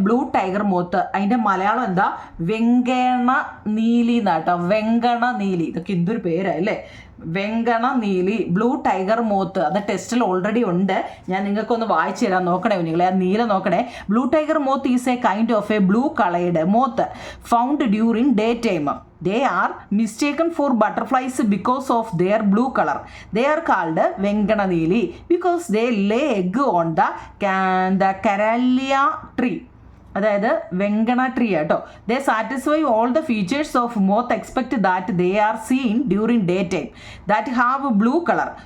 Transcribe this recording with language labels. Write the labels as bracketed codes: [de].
[ml] Blue tiger moth, അതിൻ്റെ മലയാളം എന്താ? വെങ്കണ നീലി എന്നാട്ടോ. വെങ്കണ നീലി. ഇതൊക്കെ എന്തൊരു പേരല്ലേ? വെങ്കണ നീലി, ബ്ലൂ ടൈഗർ മോത്ത്. അത് ടെസ്റ്റിൽ ഓൾറെഡി ഉണ്ട്. ഞാൻ നിങ്ങൾക്കൊന്ന് വായിച്ചു തരാൻ നോക്കണേ നിങ്ങളെ. ആ നീല നോക്കണേ. [en] Blue tiger moth is a kind of a blue coloured moth found during day time. They are mistaken for butterflies because of their blue color. They are called Vengana Neeli because they lay egg on the Carelia tree. [ml] അതായത് വെങ്കണ tree കേട്ടോ. [en] They satisfy all the features of moth expect that they are seen during day time that have blue colour.